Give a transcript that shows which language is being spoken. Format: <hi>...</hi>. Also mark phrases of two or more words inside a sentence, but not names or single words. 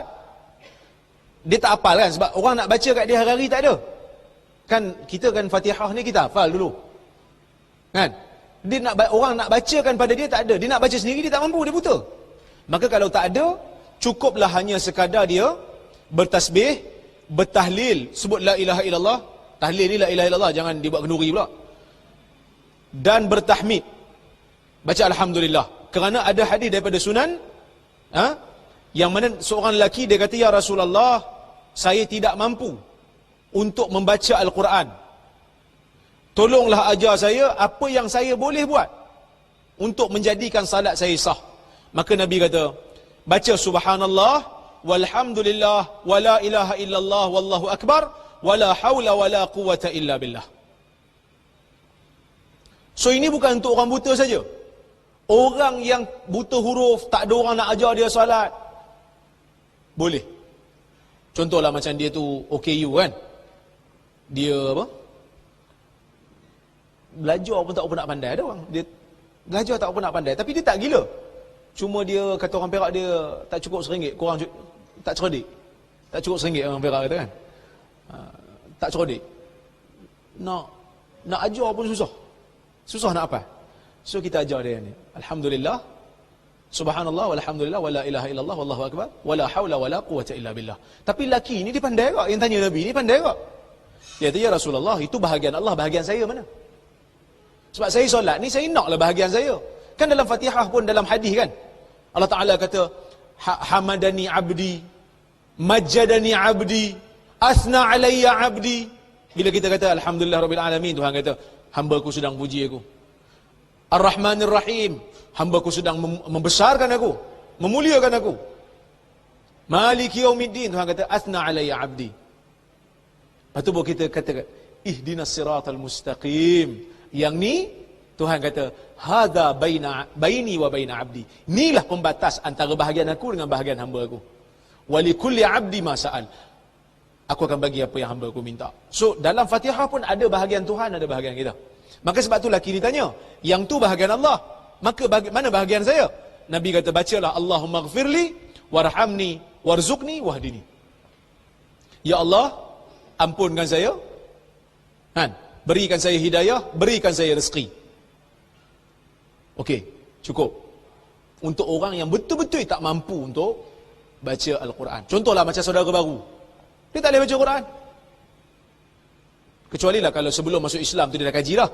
<ms>Dia tak hafal kan, sebab orang nak baca kat dia hari-hari tak ada. Kan kita kan Fatihah ni kita hafal dulu. Kan? Dia nak orang nak bacakan pada dia tak ada. Dia nak baca sendiri dia tak mampu, dia buta. Maka kalau tak ada, cukuplah hanya sekadar dia bertasbih, bertahlil, sebut</ms> <ar>لا إله إلا الله.</ar> <ms>Tahlil ni</ms> <ar>لا إله إلا الله,</ar> <ms>jangan dibuat kenduri pula. Dan bertahmid. Baca alhamdulillah. Kerana ada hadis daripada Sunan, yang mana seorang lelaki dia kata,</ms> <ar>يا رسول الله,</ar> <ms>saya tidak mampu untuk membaca Al-Quran. Tolonglah ajar saya apa yang saya boleh buat untuk menjadikan salat saya sah. Maka Nabi kata, baca</ms> <ar>سبحان الله والحمد لله ولا إله إلا الله والله أكبر ولا حول ولا قوة إلا بالله.</ar> <ms>So ini bukan untuk orang buta saja. Orang yang buta huruf, tak ada orang nak ajar dia salat, boleh. Contohlah macam dia tu OKU kan. Dia apa? Belajar pun tak apa nak pandai. Ada orang dia belajar tak apa nak pandai, tapi dia tak gila. Cuma dia kata orang Perak dia tak cukup RM1, kurang tak cerdik. Tak cukup RM1 orang Perak kata kan. Tak cerdik. Nak ajar pun susah. Susah nak apa? So kita ajar dia ni. Alhamdulillah,</ms> <ar>سبحان الله والحمد لله ولا إله إلا الله والله أكبر ولا حول ولا قوة إلا بالله.</ar> <ms>Tapi laki ni dia pandai tak? Yang tanya Nabi ni pandai tak? Dia kata,</ms> <ar>يا رسول الله,</ar> <ms>itu bahagian Allah, bahagian saya mana? Sebab saya solat ni, saya naklah bahagian saya. Kan dalam Fatihah pun, dalam hadis kan, Allah Ta'ala kata,</ms> <ar>حمدني عبدي مجدني عبدي أثنى علي عبدي.</ar> <ms>Bila kita kata,</ms> <ar>الحمد لله رب العالمين,</ar> <ms>Tuhan kata, hamba ku sedang puji aku.</ms> <ar>الرحمن الرحيم,</ar> <ms>hamba ku sedang membesarkan aku, memuliakan aku.</ms> <ar>مالك يوم الدين,</ar> <ms>Tuhan kata,</ms> <ar>أثنى علي عبدي.</ar> <ms>Lepas tu kita kata,</ms> <ar>اهدنا الصراط المستقيم.</ar> <ms>Yang ni, Tuhan kata,</ms> <ar>هذا بيني وبين عبدي.</ar> <ms>Inilah pembatas antara bahagian aku dengan bahagian hamba aku.</ms> <ar>ولكل عبدي ما سأل.</ar> <ms>Aku akan bagi apa yang hamba aku minta. So, dalam Fatihah pun ada bahagian Tuhan, ada bahagian kita. Maka sebab tu laki ni tanya, yang tu bahagian Allah, maka mana bahagian saya? Nabi kata, bacalah</ms> <ar>اللهم اغفر لي وارحمني وارزقني واهدني.</ar> <ms>Ya Allah, ampunkan saya, berikan saya hidayah, berikan saya rezeki. Okey, cukup. Untuk orang yang betul-betul tak mampu untuk baca Al-Quran. Contohlah macam saudara baru, dia tak boleh baca Quran. Kecuali lah kalau sebelum masuk Islam tu dia dah kaji lah.</ms>